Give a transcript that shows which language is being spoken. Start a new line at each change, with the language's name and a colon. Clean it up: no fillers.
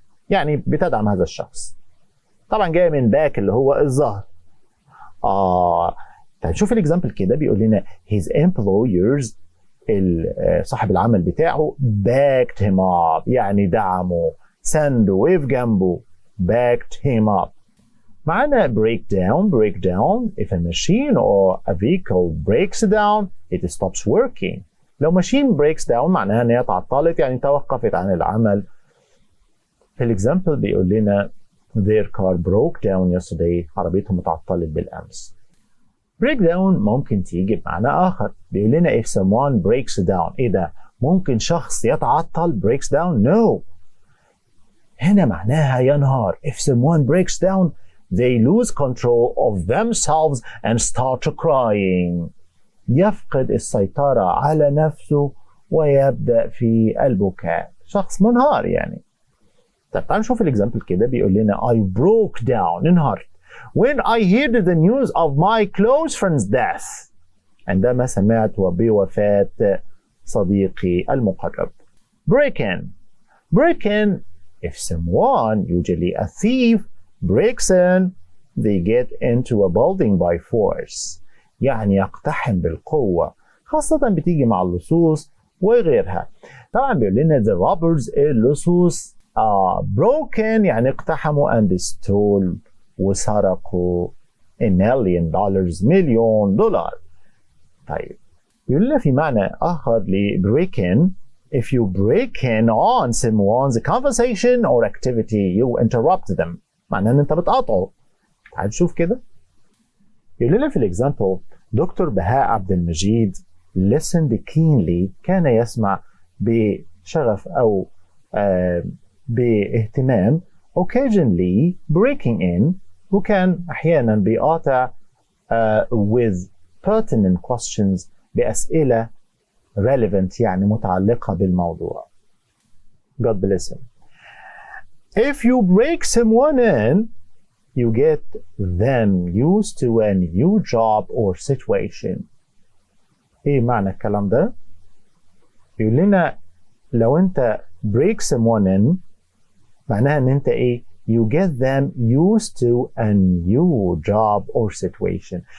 Arabic: يعني بتدعم هذا الشخص. طبعا جاي من باك اللي هو الظهر. طيب شوف الاكزامبل كده بيقول لنا
English: his employers،
Arabic: صاحب العمل بتاعه
English: backed him up،
Arabic: يعني دعمه، سنده، وقف جنبه، backed him up. معانا
English: break down if a machine or a vehicle breaks down it stops working.
Arabic: لو
English: machine breaks down
Arabic: معناها ان هي تعطلت، يعني توقفت عن العمل. في الاكزامبل بيقول لنا
English: their car broke down yesterday،
Arabic: عربيتهم اتعطلت بالامس. break down ممكن تيجي بمعنى آخر. بيقول لنا
English: if someone breaks down.
Arabic: إيه ده؟ ممكن شخص يتعطل breaks down؟ no. هنا معناها ينهار.
English: if someone breaks down they lose control of themselves and start crying.
Arabic: يفقد السيطرة على نفسه ويبدأ في البكاء. شخص منهار يعني. طب تعالوا نشوف الإكزامبل كده بيقول لنا
English: I broke down،
Arabic: انهارت
English: when I heard the news of my close friend's death.
Arabic: عندما سمعت بوفاة صديقي المقرب.
English: break in if someone, usually a thief, breaks in they get into a building by force.
Arabic: يعني يقتحم بالقوة، خاصة بتيجي مع اللصوص وغيرها. طبعا بيقول لنا
English: the robbers،
Arabic: اللصوص
English: broke in
Arabic: يعني اقتحموا
English: and stole
Arabic: وسرقوا $1 million، مليون دولار. طيب يقول لنا في معنى آخر ل
English: break in if you break in on someone's conversation or activity you interrupt them.
Arabic: معناه ان انت بتقاطعه. تعال نشوف كده. يقول لنا في الاكزامبل دكتور بهاء عبد المجيد
English: listened keenly،
Arabic: كان يسمع بشغف أو باهتمام،
English: occasionally breaking in،
Arabic: وكان أحيانا بيقاطع
English: with pertinent questions،
Arabic: بأسئلة relevant يعني متعلقة بالموضوع.
English: God bless him. If you break someone in you get them used to a new job or situation.
Arabic: ايه معنى الكلام ده؟ يقول لنا لو انت
English: break someone in
Arabic: معناها ان انت ايه؟
English: you get them used to a new job or situation.